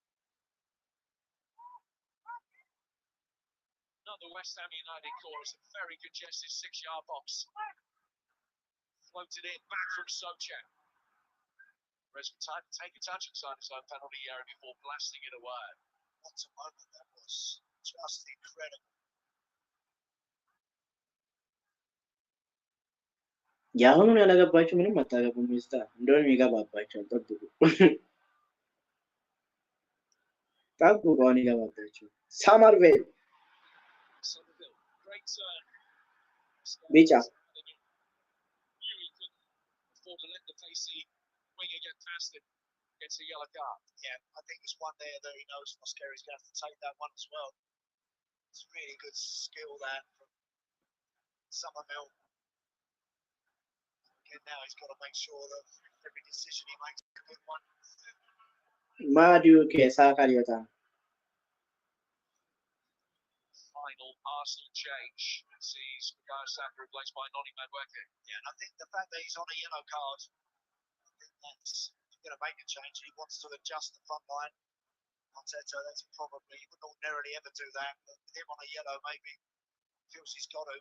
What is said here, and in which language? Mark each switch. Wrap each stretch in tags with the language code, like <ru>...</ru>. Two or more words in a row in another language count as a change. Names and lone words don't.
<en>Another West Ham United corner, a very congested 6-yard box. Floated in, back from Souček. Whereas time to take a touch inside his own penalty area before blasting it away. What a moment that was. Just incredible.</en> <am>የአሁኑን ያላገባችሁ ምንም አታገቡም። ሚስታ እንደውም ይገባባቸዋል። ጠብቁ አሁን ይገባባቸው። ሳመርቬል ቢጫ</am> <en>Gets a yellow card. Yeah, I think there's one there that he knows Mosquera's going to have to take that one as well. It's really good skill there from Somerville. Again, now he's got to make sure that every decision he makes is a good one.</en> <am>ማዲው ከሳካሪዮታ</am> <en>Final Arsenal change sees Bukayo Saka replaced by Noni Madueke. Yeah, and I think the fact that he's on a yellow card, I think that's going to make a change. He wants to adjust the front line. Arteta, that's probably, he wouldn't ordinarily ever do that, but with him on a yellow, maybe feels he's got to.</en>